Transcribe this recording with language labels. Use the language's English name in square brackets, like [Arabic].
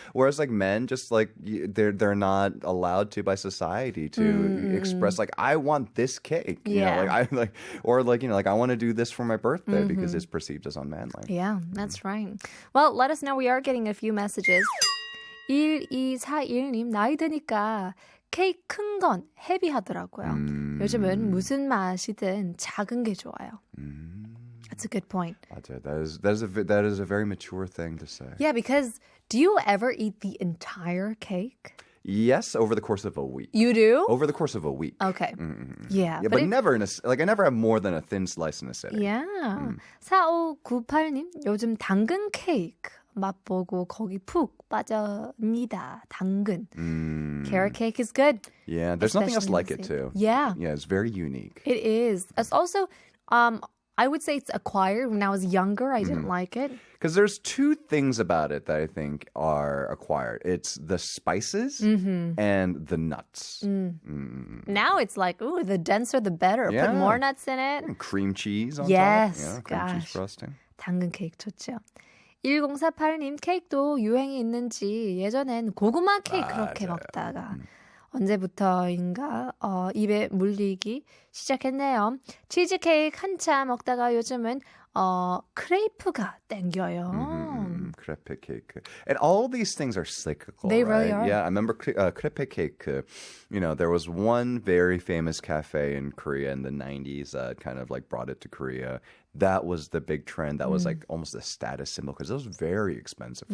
[English] Whereas men, just they're not allowed to by society to express I want this cake. I want to do this for my birthday because it's perceived as unmanly. Yeah, that's right. Well, let us know. We are getting a few messages. [Korean] 1241님, 나이 드니까 케이크 큰 건 헤비하더라고요. 요즘은 무슨 맛이든 작은 게 좋아요. [English] That's a good point. That is a very mature thing to say. Yeah, because do you ever eat the entire cake? Yes, over the course of a week. You do? Over the course of a week. Okay. Yeah. But never I never have more than a thin slice in a sitting. Yeah. [Korean] 4598님, 요즘 당근 케이크 맛보고 거기 푹 빠집니다. 당근. [English] Carrot cake is good. Yeah, there's nothing else like it too. Yeah. Yeah, it's very unique. It is. It's also, I would say it's acquired. When I was younger, I didn't like it. Because there's two things about it that I think are acquired. It's the spices and the nuts. Now it's the denser the better. Yeah. Put more nuts in it. And cream cheese on yes, top. Yeah, cream cheese frosting. [Korean] 당근 케이크 좋죠. 1048님, 케이크도 유행이 있는지 예전엔 고구마 케이크 그렇게 먹다가 언제부터인가 입에 물리기 시작했네요. 치즈케이크 한참 먹다가 요즘은 크레이프가 땡겨요. [English] crepe cake. And all these things are cyclical, They right? really are. Yeah, I remember crepe cake. There was one very famous cafe in Korea in the 90s that kind of like brought it to Korea. That was the big trend. That was like almost a status symbol because it was very expensive for